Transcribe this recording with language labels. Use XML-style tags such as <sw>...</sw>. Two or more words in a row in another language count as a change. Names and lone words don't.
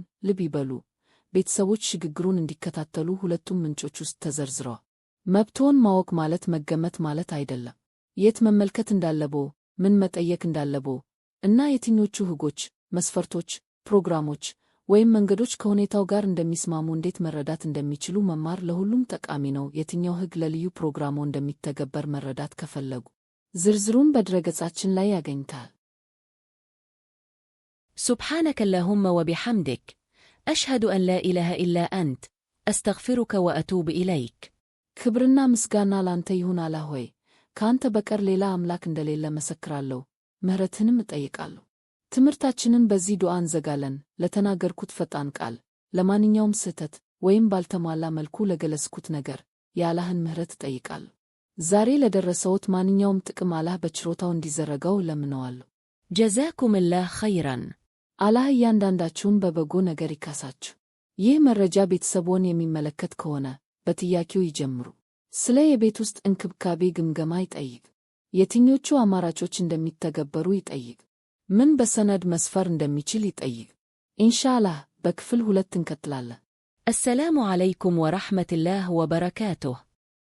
<am>ልብ ይበሉ። ቤተሰቦች ሽግግሩን እንዲከታተሉ ሁለቱም ምንጮች ውስጥ ተዘርዝረዋል። መብትዎን ማወቅ ማለት መገመት ማለት አይደለም። የት መመልከት እንዳለብዎ፣ ምን መጠየቅ እንዳለብዎ እና የትኞቹ ሕጎች፣ መስፈርቶች፣ ፕሮግራሞች ወይም መንገዶች ከሁኔታው ጋር እንደሚስማሙ እንዴት መረዳት እንደሚችሉ መማር ለሁሉም ጠቃሚ ነው። የትኛው ሕግ ለልዩ ፕሮግራሞ እንደሚተገበር መረዳት ከፈለጉ ዝርዝሩን በድረገጻችን ላይ ያገኙታል።</am> <ar>سبحانك اللهم وبحمدك أشهد أن لا إله إلا أنت أستغفرك وأتوب إليك።</ar> <am>ክብርና ምስጋና ላንተ ይሁን አላህ ሆይ፣ ካንተ በቀር ሌላ አምላክ እንደሌለ መሰክራለሁ፣ ምህረትንም እጠይቃለሁ። ትምህርታችንን በዚህ ዱዓ እንዘጋለን። ለተናገርኩት ፈጣን ቃል፣ ለማንኛውም ስህተት ወይም ባልተሟላ መልኩ ለገለጽኩት ነገር የአላህን ምህረት እጠይቃለሁ። ዛሬ ለደረሰዎት ማንኛውም ጥቅም አላህ በችሮታው እንዲዘረጋው ለምነዋለሁ።</am> <ar>جزاكم الله خيرا።</ar> <am>አላህ እያንዳንዳችሁን በበጎ ነገር ይካሳችሁ። ይህ መረጃ ቤተሰቦን የሚመለከት ከሆነ በጥያቄው ይጀምሩ። ስለ የቤት ውስጥ እንክብካቤ ግምገማ ይጠይቅ። የትኞቹ አማራጮች እንደሚተገበሩ ይጠይቅ። ምን በሰነድ መስፈር እንደሚችል ይጠይቅ። ኢንሻአላህ በክፍል 2 እንቀጥላለን።</am> <ar>السلام عليكم ورحمة الله وبركاته.</ar>